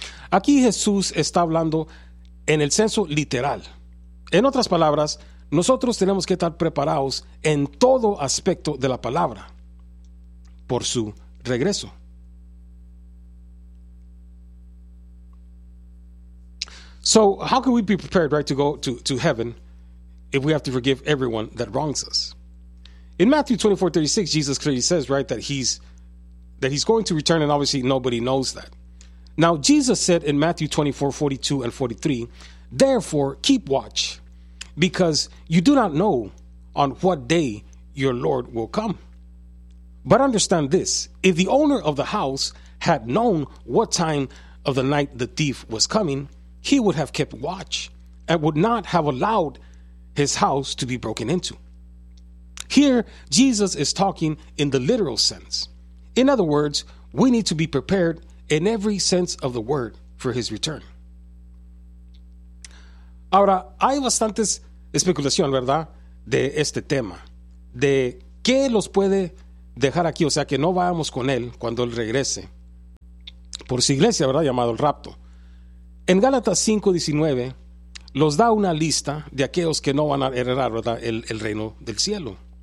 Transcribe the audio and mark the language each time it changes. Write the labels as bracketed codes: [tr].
[es] Aquí Jesús está hablando en el senso literal. En otras palabras, nosotros tenemos que estar preparados en todo aspecto de la palabra por su regreso. [en] So how can we be prepared, right, to go to heaven if we have to forgive everyone that wrongs us? In Matthew 24:36, Jesus clearly says, right, that that he's going to return, and obviously nobody knows that. Now, Jesus said in Matthew 24, 42 and 43, therefore, keep watch, because you do not know on what day your Lord will come. But understand this, if the owner of the house had known what time of the night the thief was coming, he would have kept watch and would not have allowed his house to be broken into. Here, Jesus is talking in the literal sense. In other words, we need to be prepared in every sense of the word for his return. [es] Ahora, hay bastantes especulación, ¿verdad?, de este tema, de qué los puede dejar aquí, o sea, que no vayamos con él cuando él regrese por su iglesia, ¿verdad?, llamado el rapto. En Gálatas 5:19 los da una lista de aquellos que no van a heredar, ¿verdad?, el reino del cielo.